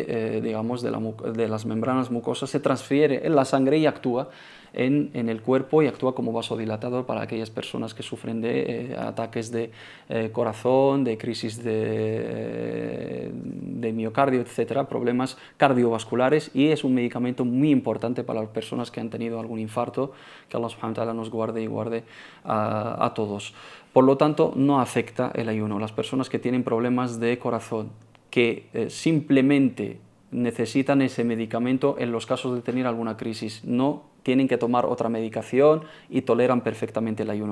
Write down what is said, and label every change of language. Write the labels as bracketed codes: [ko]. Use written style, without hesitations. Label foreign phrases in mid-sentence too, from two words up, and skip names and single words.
[es] de las membranas mucosas se transfiere en la sangre y actúa en el cuerpo y actúa como vasodilatador para aquellas personas que sufren de ataques de corazón, de crisis de miocardio, etcétera, problemas cardiovasculares, y es un medicamento muy importante para las personas que han tenido algún infarto, que [ar] الله سبحانه وتعالى [es] nos guarde y guarde a todos. Por lo tanto, no afecta el ayuno. Las personas que tienen problemas de corazón, que simplemente necesitan ese medicamento en los casos de tener alguna crisis, no tienen que tomar otra medicación y toleran perfectamente el ayuno.